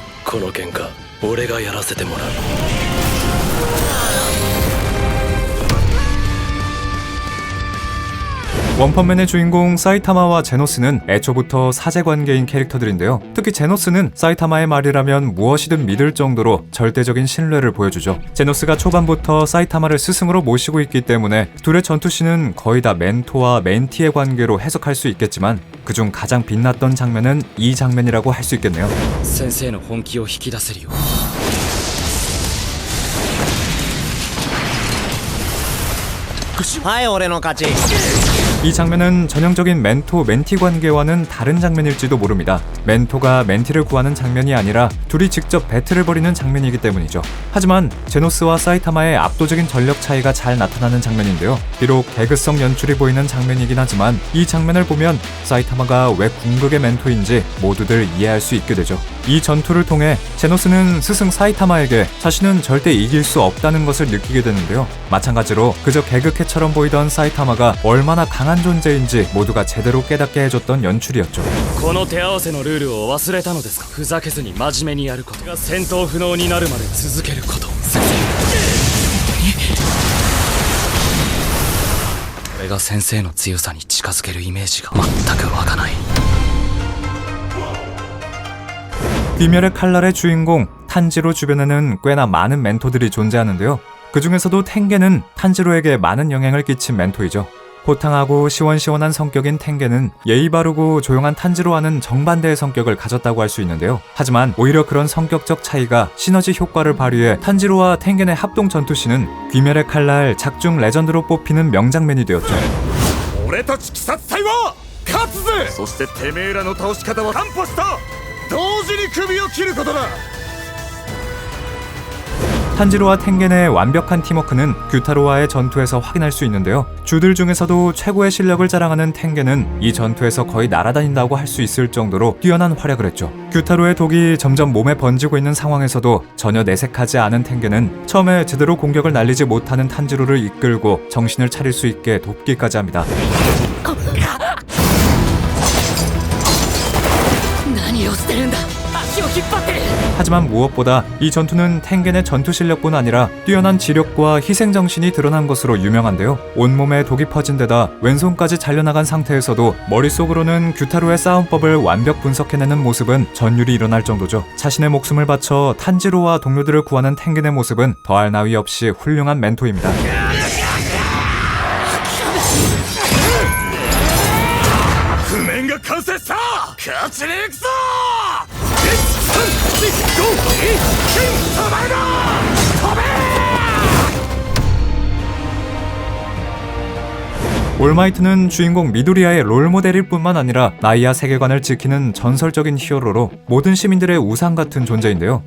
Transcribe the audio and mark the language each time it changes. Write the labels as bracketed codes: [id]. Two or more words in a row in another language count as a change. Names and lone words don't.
[ja] この喧嘩俺がやらせてもらう。 [ko] 원펀맨의 주인공 사이타마와 제노스는 애초부터 사제관계인 캐릭터들인데요. 특히 제노스는 사이타마의 말이라면 무엇이든 믿을 정도로 절대적인 신뢰를 보여주죠. 제노스가 초반부터 사이타마를 스승으로 모시고 있기 때문에 둘의 전투씬은 거의 다 멘토와 멘티의 관계로 해석할 수 있겠지만 그중 가장 빛났던 장면은 이 장면이라고 할 수 있겠네요. [ja] 先生の本気を引き出せるよ。はい、俺の勝ち。 [ko] 이 장면은 전형적인 멘토-멘티 관계와는 다른 장면일지도 모릅니다. 멘토가 멘티를 구하는 장면이 아니라 둘이 직접 배틀을 벌이는 장면이기 때문이죠. 하지만 제노스와 사이타마의 압도적인 전력 차이가 잘 나타나는 장면인데요. 비록 개그성 연출이 보이는 장면이긴 하지만 이 장면을 보면 사이타마가 왜 궁극의 멘토인지 모두들 이해할 수 있게 되죠. 이 전투를 통해 제노스는 스승 사이타마에게 자신은 절대 이길 수 없다는 것을 느끼게 되는데요. 마찬가지로 그저 개그캐처럼 보이던 사이타마가 얼마나 강한 존재인지 모두가 제대로 깨닫게 해줬던 연출이었죠. [ja] この手合わせのルールを忘れたのですか。ふざけずに真面目にやることが戦闘不能になるまで続けること。先生。これが先生の強さに近づけるイメージが全く湧かない。 [ko] 귀멸의 칼날의 주인공 탄지로 주변에는 꽤나 많은 멘토들이 존재하는데요. 그 중에서도 텐게는 탄지로에게 많은 영향을 끼친 멘토이죠. 호탕하고 시원시원한 성격인 텐게는 예의 바르고 조용한 탄지로와는 정반대의 성격을 가졌다고 할 수 있는데요. 하지만 오히려 그런 성격적 차이가 시너지 효과를 발휘해 탄지로와 텐겐의 합동 전투씬은 귀멸의 칼날 작중 레전드로 뽑히는 명장면이 되었죠. [ja] 俺たち鬼殺隊は勝つぜ。そしててめえらの倒し方は担保した。同時に首を切ることだ。 [ko] 탄지로와 텐겐의 완벽한 팀워크는 규타로와의 전투에서 확인할 수 있는데요. 주들 중에서도 최고의 실력을 자랑하는 텐겐은 이 전투에서 거의 날아다닌다고 할 수 있을 정도로 뛰어난 활약을 했죠. 규타로의 독이 점점 몸에 번지고 있는 상황에서도 전혀 내색하지 않은 텐겐은 처음에 제대로 공격을 날리지 못하는 탄지로를 이끌고 정신을 차릴 수 있게 돕기까지 합니다. [ja] 何をしてるんだ。足を引っ張って。 [ko] 하지만 무엇보다 이 전투는 텐겐의 전투 실력뿐 아니라 뛰어난 지력과 희생정신이 드러난 것으로 유명한데요. 온몸에 독이 퍼진 데다 왼손까지 잘려나간 상태에서도 머릿속으로는 규타로의 싸움법을 완벽 분석해내는 모습은 전율이 일어날 정도죠. 자신의 목숨을 바쳐 탄지로와 동료들을 구하는 텐겐의 모습은 더할 나위 없이 훌륭한 멘토입니다. [ja] 譜面が完成した。勝ちに行くぞ。 [ko] 올마이트는 주인공 미도리아의 롤모델일 뿐만 아니라 나이아 세계관을 지키는 전설적인 히어로로 모든 시민들의 우상 같은 존재인데요.